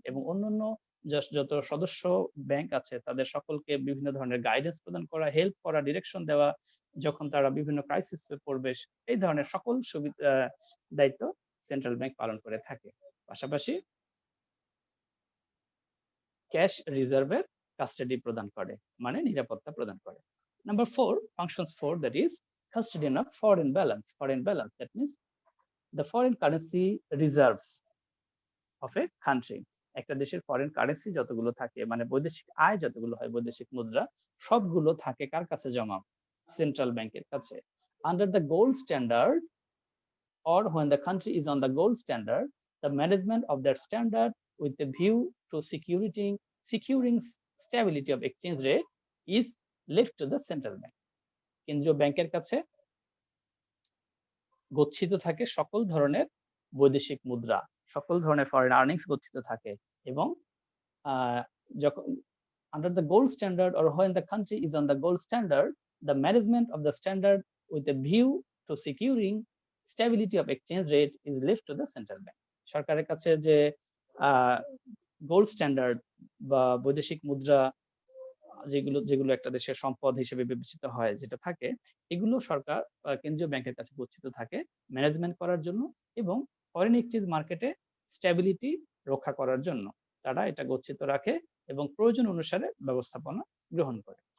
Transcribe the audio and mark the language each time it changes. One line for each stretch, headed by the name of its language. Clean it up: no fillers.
Bangla: এবং অন্যান্য যত সদস্য ব্যাংক আছে তাদের সকলকে বিভিন্ন ধরনের গাইডেন্স প্রদান করা, হেল্প করা, ডিরেকশন দেওয়া, যখন তারা বিভিন্ন ক্রাইসিসে পড়বে, এই ধরনের সকল সুবিধা দায়িত্ব সেন্ট্রাল ব্যাংক পালন করে থাকে। পাশাপাশি ক্যাশ রিজার্ভের কাস্টাডি প্রদান করে, মানে নিরাপত্তা প্রদান করে।
English: Number 4, functions 4, that is custodian of foreign balance. Foreign balance, that means the foreign currency reserves of a country.
Bangla: একটা দেশের ফরেন কারেন্সি যতগুলো থাকে, মানে বৈদেশিক আয় যতগুলো হয়, বৈদেশিক মুদ্রা সবগুলো থাকে কার কাছে জমা? সেন্ট্রাল ব্যাংকের কাছে।
English: Under the gold standard, or when the country is on the gold standard, the management of that standard with a view to securing stability of exchange rate is left to the central bank.
Bangla: কেন্দ্রীয় ব্যাংকের কাছে গচ্ছিত থাকে সকল ধরনের বৈদেশিক মুদ্রা, সকল ধরনের ফরেন আর্নিংস গচ্ছিত থাকে। এবং যখন
English: under the gold standard, or when the country is on the gold standard, the management of the standard with a view to securing stability of exchange rate is left to the central bank.
Bangla: সরকারের কাছে যে gold standard বা বৈদেশিক মুদ্রা যেগুলো একটা দেশের সম্পদ হিসেবে বিবেচিত হয়, যেটা থাকে, এগুলো সরকার কেন্দ্রীয় ব্যাংকের কাছে গচ্ছিত থাকে ম্যানেজমেন্ট করার জন্য এবং ফরেন এক্সচেঞ্জ মার্কেটে স্ট্যাবিলিটি রক্ষা করার জন্য তারা এটা গচ্ছিত রাখে এবং প্রয়োজন অনুসারে ব্যবস্থাপনা গ্রহণ করে।